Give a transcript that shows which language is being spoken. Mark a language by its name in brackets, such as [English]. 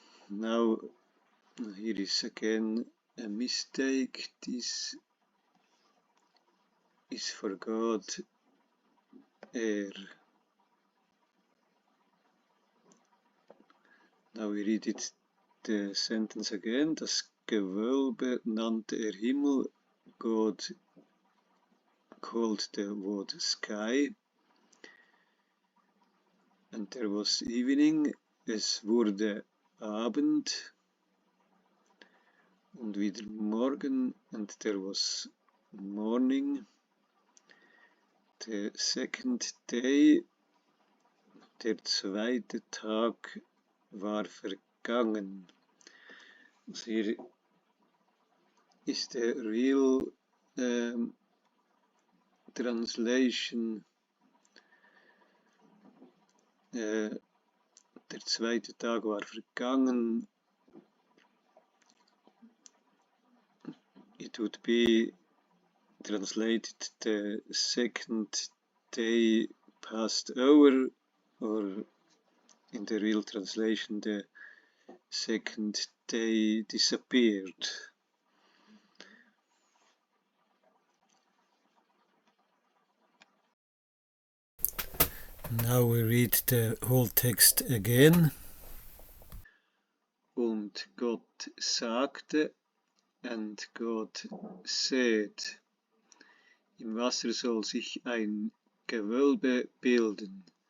[English] Now here is again a mistake. This is for God, Now we read it, the sentence again. [German] Das Gewölbe nannte er Himmel. [English] God called the word sky. And there was evening. [German] Es wurde Abend. Und wieder Morgen. [English] And there was morning. The second day, [German] der zweite Tag, war vergangen. [English] So here is the real translation. [German] Der zweite Tag war vergangen. [English] It would be translated the second day passed over, or in the real translation the second day disappeared. Now we read the whole text again. [German] Und Gott sagte, [English] and God said, [German] im Wasser soll sich ein Gewölbe bilden.